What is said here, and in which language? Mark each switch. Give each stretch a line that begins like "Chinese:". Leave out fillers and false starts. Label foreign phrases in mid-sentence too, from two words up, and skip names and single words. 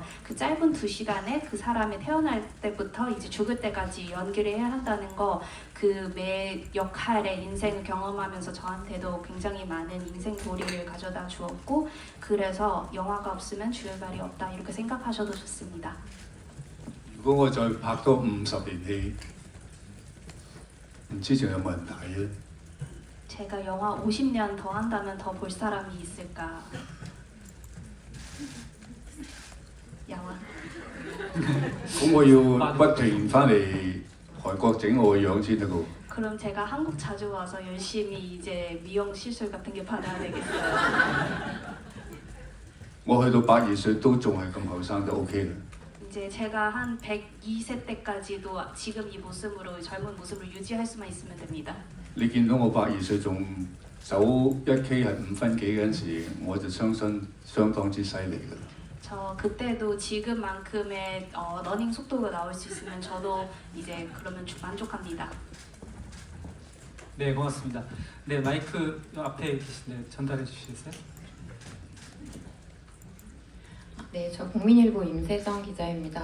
Korean: 그 짧은 2시간에 그 사람이 태어날 때부터 이제 죽을 때까지 연기를 해야 한다는 거 그 매 역할의 인생을 경험하면서 저한테도 굉장히 많은 인생 도리를 가져다 주었고 그래서 영화가 없으면 주얼발이 없다 이렇게 생각하셔도 좋습니다.
Cantonese: 如果我再拍多50年戲， 唔知仲有冇人睇咧？
Korean: 제가 영화 50년 더 한다면 더 볼 사람이 있을까? 영화.
Cantonese: 咁我要不停翻嚟韓國整我個樣先得噶。
Korean: 그럼 제가 한국 자주 와서 열심히 이제 미용 시술 같은 게 받아야 되겠어요.
Cantonese: 我去到82歲都仲係咁後生都 OK 啦。
Korean: 이제 제가 한 102세 때까지도 지금 이 모습으로 젊은 모습을 유지할 수만 있으면 됩니다.
Cantonese: 你見到我82歲仲走1K 係5分幾嗰陣時，我就相信相當之犀利㗎啦。
Korean: 저 그때도 지금만큼의 러닝 속도가 나올 수 있으면 저도 이제 그러면 만족합니다. 네, 고맙습니다. 네, 마이크 앞에 계신데 전달해 주시겠어요? 네, 저 국민일보 임세정 기자입니다.